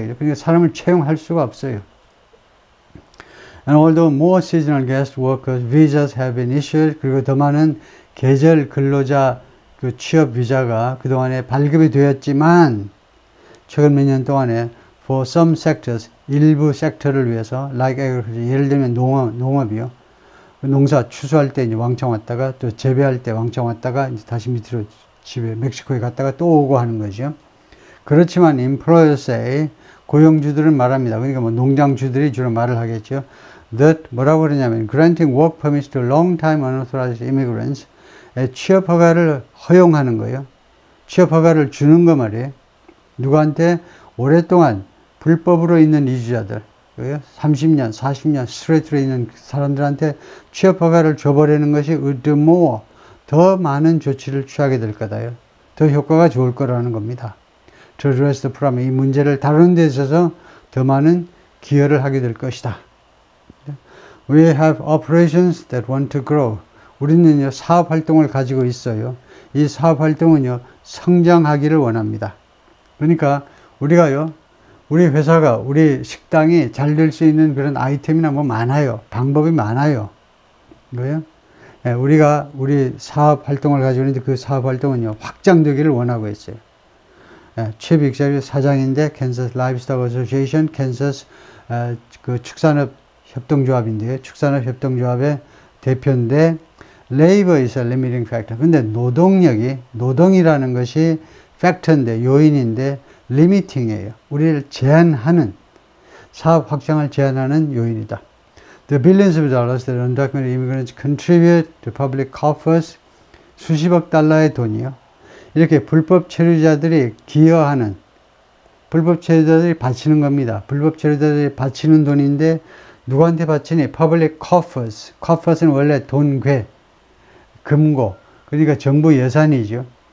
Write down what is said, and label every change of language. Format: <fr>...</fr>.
<ko>그러니까 사람을 채용할 수가 없어요.</ko> <en>And although more seasonal guest workers visas have been issued,</en> <ko>그리고 더 많은 계절 근로자 그 취업 비자가 그동안에 발급이 되었지만 최근 몇 년 동안에</ko> <en>for some sectors,</en> <ko>일부 섹터를 위해서</ko> <en>like agriculture,</en> <ko>예를 들면 농업이요. 농사 추수할 때 이제 왕창 왔다가 또 재배할 때 왕창 왔다가 이제 다시 밑으로 집에 멕시코에 갔다가 또 오고 하는 거죠. 그렇지만</ko> <en>employers say,</en> <ko>고용주들은 말합니다. 그러니까 뭐 농장주들이 주로 말을 하겠죠.</ko> <en>that</en> <ko>뭐라고 그러냐면</ko> <en>granting work permits to long-time unauthorized immigrants,</en> <ko>취업 허가를 허용하는 거예요. 취업 허가를 주는 거 말이에요. 누구한테? 오랫동안 불법으로 있는 이주자들, 30년, 40년 스트레이트로 있는 사람들한테 취업 허가를 줘버리는 것이 more, 더 많은 조치를 취하게 될 거다요. 더 효과가 좋을 거라는 겁니다.</ko> <en>To address the problem,</en> <ko>이 문제를 다루는 데 있어서 더 많은 기여를 하게 될 것이다.</ko> <en>We have operations that want to grow.</en> <ko>우리는요, 사업 활동을 가지고 있어요. 이 사업 활동은요, 성장하기를 원합니다. 그러니까 우리가요, 우리 회사가, 우리 식당이 잘 될 수 있는 그런 아이템이나 뭐 많아요. 방법이 많아요. 뭐예요? 네, 우리가 우리 사업 활동을 가지고 있는데 그 사업 활동은요, 확장되기를 원하고 있어요. 최 빅자리 사장인데 캔서스 라이브스톡 어소시에이션, 캔서스 그 축산업 협동조합인데요. 축산업 협동조합의 대표인데</ko> <en>labor is a limiting factor.</en> <ko>근데 노동이라는 것이 팩터인데 요인인데 리미팅이에요. 우리를 제한하는 사업 확장을 제한하는 요인이다.</ko> <en>The billions of dollars that undocumented immigrants contribute to public coffers,</en> <ko>수십억 달러의 돈이요. 이렇게 불법 체류자들이 기여하는, 불법 체류자들이 바치는 겁니다. 불법 체류자들이 바치는 돈인데 누구한테 바치니?</ko> <en>Public coffers.</en> <ko>coffers는 원래 돈괴, 금고. 그러니까 정부 예산이죠.</ko>